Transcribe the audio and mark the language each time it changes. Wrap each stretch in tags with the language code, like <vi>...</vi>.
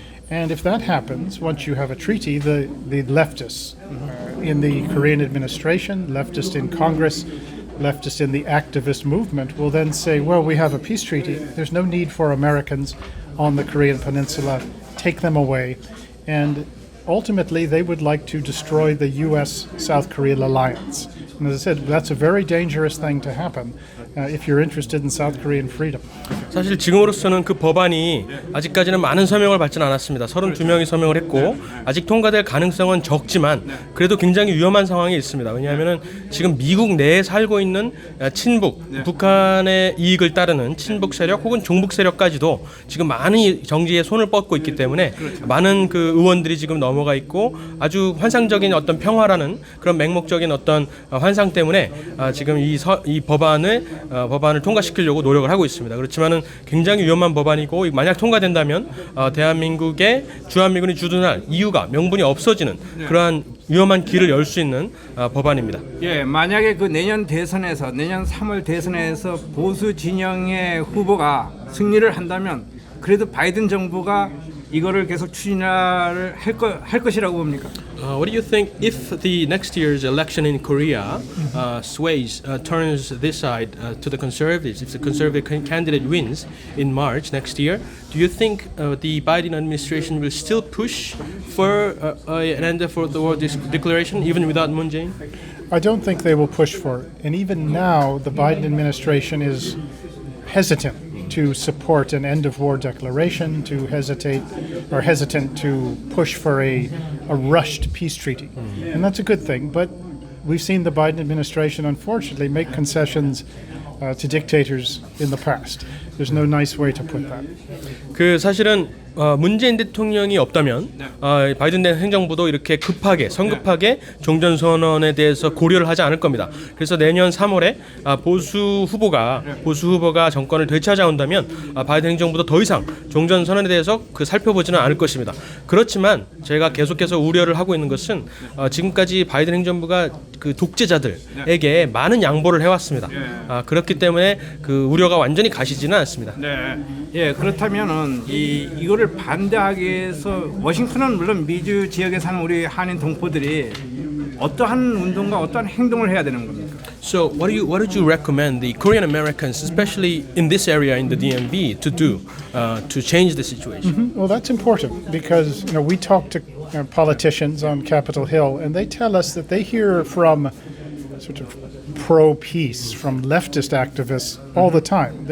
<en>And if that happens, once you have a treaty, the leftists in the Korean administration, leftists in Congress, leftists in the activist movement will then say, well, we have a peace treaty. There's no need for Americans on the Korean Peninsula. Take them away. And ultimately, they would like to destroy the U.S.-South Korean alliance. And as I said, that's a very dangerous thing to happen if you're interested in South Korean freedom.</en> <ko>사실 지금으로서는 그 법안이 아직까지는 많은 서명을 받지는 않았습니다. 32명이 서명을 했고 아직 통과될 가능성은 적지만 그래도 굉장히 위험한 상황이 있습니다. 왜냐하면 지금 미국 내에 살고 있는 친북, 북한의 이익을 따르는 친북 세력 혹은 종북 세력까지도 지금 많은 정지에 손을 뻗고 있기 때문에 많은 그 의원들이 지금 넘어가 있고 아주 환상적인 어떤 평화라는 그런 맹목적인 어떤 환상 때문에 지금 이 법안을 통과시키려고 노력을 하고 있습니다. 그렇지만은 굉장히 위험한 법안이고 만약 통과된다면 대한민국의 주한미군이 주둔할 이유가 명분이 없어지는 그러한 위험한 길을 열 수 있는 법안입니다. 예, 만약에 그 내년 3월 대선에서 보수 진영의 후보가 승리를 한다면 그래도 바이든 정부가 이거를 계속 추진할 것이라고 봅니까?</ko> <en>What do you think if the next year's election in Korea turns this side to the conservatives? If the conservative candidate wins in March next year, do you think the Biden administration will still push for an end for the war declaration even without Moon Jae-in? I don't think they will push for it. And even now, the Biden administration is hesitant to support an end-of-war declaration, hesitant to push for a rushed peace treaty. And that's a good thing, but we've seen the Biden administration, unfortunately, make concessions to dictators in the past. There's no nice way to put that.</en> <ko>그 사실은 문재인 대통령이 없다면 바이든 행정부도 이렇게 성급하게 종전선언에 대해서 고려를 하지 않을 겁니다. 그래서 내년 3월에 보수 후보가 정권을 되찾아온다면 바이든 행정부도 더 이상 종전선언에 대해서 살펴보지는 않을 것입니다. 그렇지만 제가 계속해서 우려를 하고 있는 것은 지금까지 바이든 행정부가 그 독재자들에게 많은 양보를 해왔습니다. 그렇기 때문에 그 우려가 완전히 가시지는 않습니다. 네. 예, 그렇다면은 이거를 반대하기 위해서 워싱턴은 물론 미주 지역에 사는 우리 한인 동포들이 어떠한 운동과 어떠한 행동을 해야 되는 겁니까?</ko> <en>So what would you recommend the Korean Americans, especially in this area in the DMV, to do to change the situation? Well, that's important because we talk to politicians on Capitol Hill, and they tell us that they hear from sort of pro-peace, from leftist activists all the time.</en>